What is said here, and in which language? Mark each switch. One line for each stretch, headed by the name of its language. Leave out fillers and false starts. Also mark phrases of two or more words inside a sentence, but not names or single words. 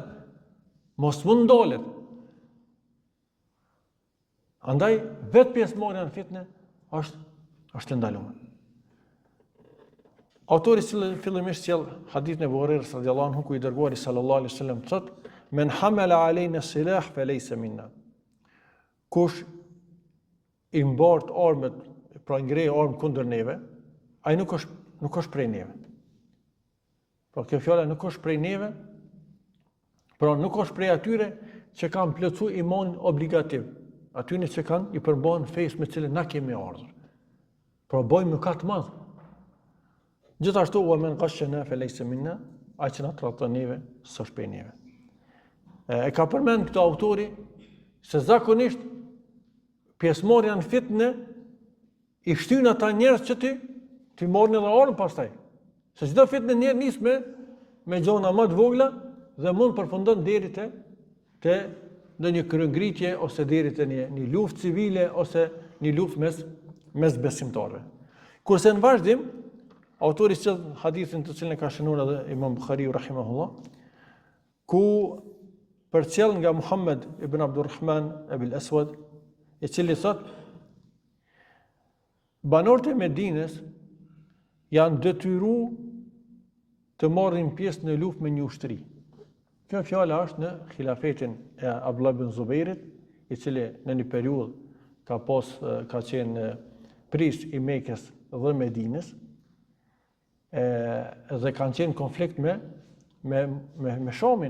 Albanian: Mos mund ndalet. Andaj vetë pjesëmarrja në fitnë është ndaluar. Autori fillimisht sjell hadithin e Buhariut
Arabic: رضي الله عنه,
Albanian: ku i dërguari
Arabic: صلى الله عليه وسلم
Albanian: thotë:
Arabic: "من حمل علينا السلاح فليس منا."
Albanian: Kush i mbart armët, pra ngrej armë kundër neve, ai nuk është prej neve. Pra kjo fjala nuk është prej neve, pra nuk është prej atyre që kanë plotësuar imanin obligativ, atyre që kanë i përmban fesë me cilën na kemi ardhur. Pra bëjmë mëkat të madh. Gjithashtu
Arabic: ومن غشنا فليس منا,
Albanian: ai që na tradhton neve, s'është prej neve. E ka përmend këto autori se zakonisht pjesëmarrja në fitnë i shtyn ata njerëz që ti marrin edhe armë pastaj. Se çdo fitnë njerëz nis me gjona më të vogla dhe mund përfundon deri te ndonjë kryengritje ose deri te një luftë civile ose një luftë mes besimtarëve. Kurse në vazhdim, autori sjell hadithin të cilin e ka shënuar edhe Imam Buhariu rahimahullah, ku përcjell nga Muhammed ibn Abdurrahman ibn al-Aswad, i cili thot: banorët e Medinës janë detyruar të marrin pjesë në luftë me një ushtri. Kjo fjala është në khilafetin e Abdullah ibn Zubairit, i cili në një periudhë ka qenë pris i Mekës dhe Medinës, dhe kanë qenë konflikt me Shamin.